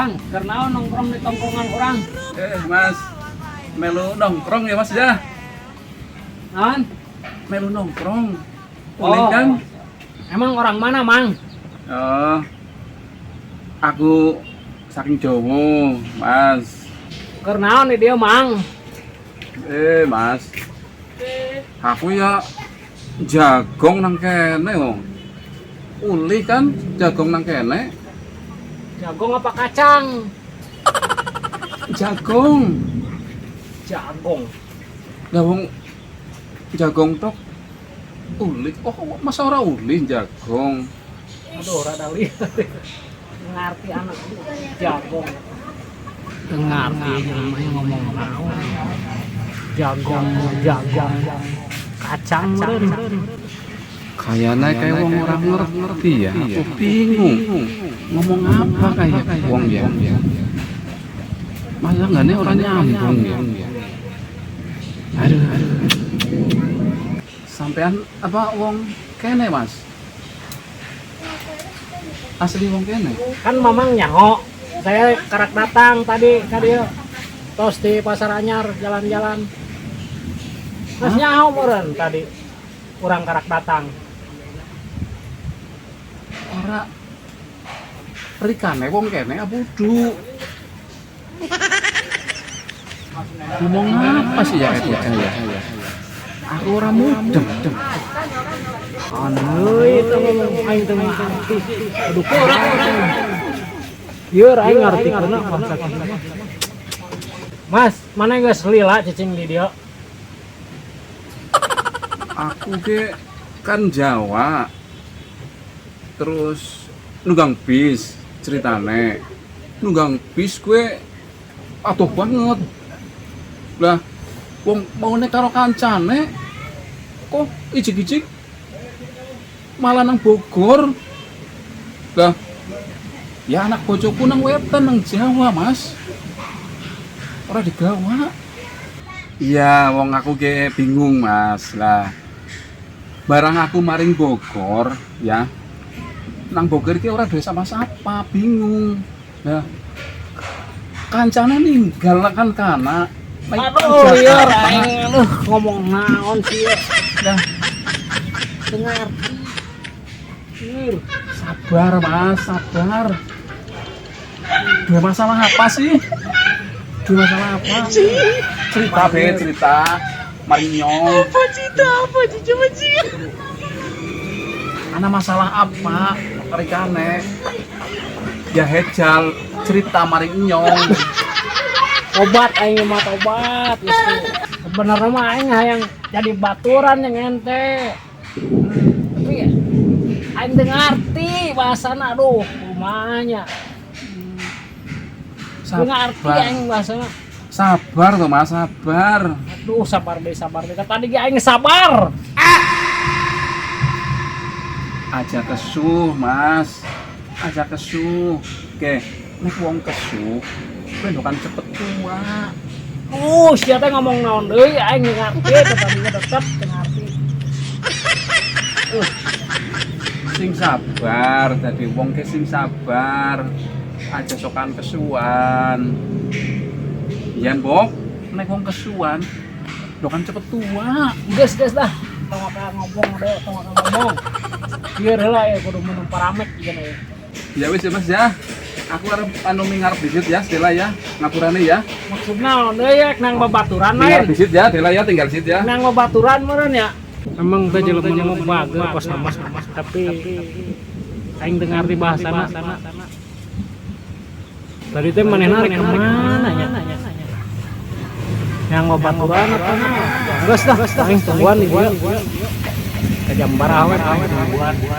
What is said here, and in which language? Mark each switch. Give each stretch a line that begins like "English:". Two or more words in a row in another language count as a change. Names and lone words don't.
Indonesian: Karena nongkrong di tongkrongan orang.
Javanese: Mas, melu nongkrong ya Mas ya?
Sundanese: Naon?
Javanese: Melu nongkrong.
Indonesian: Boleh kan? Emang orang mana, Mang?
Javanese: Oh, aku saking Jawa, Mas.
Indonesian: Karena nih dia, Mang.
Javanese: Mas, aku ya jagong nang kene wong. Uli kan jagong nang kene.
Indonesian: Jagong apa kacang?
Javanese: Jagong. Jagong. Lah wong jagong tok uli. Oh, masa ora uli jagong.
Sundanese: Aduh, rada lihat. Ngerti anak jagong. Ngerti namanya ngomong naon. Jagong, jagong. Kacang meureun.
Indonesian: Kayaknya kayak wong orang ngerti ya.
Javanese: Aku bingung.
Indonesian: Ngomong apa kayak wong ya? Masa nggak nih orang nyambung ya? Aduh.
Javanese: Sampean apa wong kene Mas? Asli wong kene?
Sundanese: Kan Mamang nyaho.
Indonesian: Saya karak datang tadi tos di Pasar Anyar jalan-jalan.
Sundanese: Mas nyaho meureun tadi. Urang karak datang.
Javanese: Ora rikane wong kene abudu.
Indonesian: Ngomong apa sih ya itu saya?
Javanese: Aku ora mudeng.
Sundanese: Anu itu ngomong aing teu ngerti. Aduh kurang. Ieu aing ngarti karena bangsa kita. Mas, mana geus lila cicing di dieu?
Javanese: Aku ke kan Jawa. Terus nunggang bis ceritane.
Sundanese: Nunggang bis gue atuh banget.
Javanese: Lah wong maune karo kancane kok ijik-ijik malah nang Bogor. Lah ya anak bojoku nang wetan nang Jawa, Mas. Ora digawa. Iya, wong aku ge bingung, Mas. Lah barang aku maring Bogor, ya. Nang Bogor iki ora duwe sapa-sapa, bingung. Lah kancane ninggal kan kana.
Sundanese: Aduh, iya aing ngomong naon sih ya.
Indonesian: Dah Dengar. sabar, Mas, sabar. Dua masalah apa sih? Dua masalah apa?
Javanese: Cerita, Be, cerita. Marinyo.
Indonesian: Apa cerita? Apa sih? Coba sih.
Javanese: Ana masalah apa? Rikane. Ya hejal cerita marinyo.
Sundanese: Obat aing mah obat gitu. Sebenarnya mah aing hayang jadi baturan yang ente. Tapi aing teu ngarti bahasana aduh kumanya. Teu ngarti aing bahasana.
Indonesian: Sabar tuh, Mas, sabar.
Sundanese: Aduh sabar deh. Tadi ge aing sabar.
Javanese: Aja kesuh, Mas. Aja kesuh. Oke, nek wong kesuh, kowe kan cepet tua.
Sundanese: Sia teh ngomong naon deui aing teu ngarti tadinya tetep teu ngarti.
Javanese: Sing sabar, dadi wong ke sing sabar. Aja sokan kesuwan. Yen Bok, nek wong kesuwan, do kan cepet tua.
Sundanese: Geus dah. Tong ngomong deh, tong ngomong. Biar heula ya kudu minum paramek gitu ya.
Javanese: Ya wis ya Mas ya. Aku arep anu mingarep disit ya, Dela ya. Ngapurane ya.
Sundanese: Maksudna deui ya nang babaturan
Indonesian: Tinggal
Sundanese: lain.
Javanese: disit ya, Dela ya, tinggal disit ya.
Sundanese: Nang babaturan meureun ya. Emang teh jelema mah bager pas nama tapi aing dengar di bahasana. Tadi teh manehna rek kemana nya? Yang babaturan apa na? Geus dah, aing tungguan di dieu. Ka jam baraha we aing tungguan.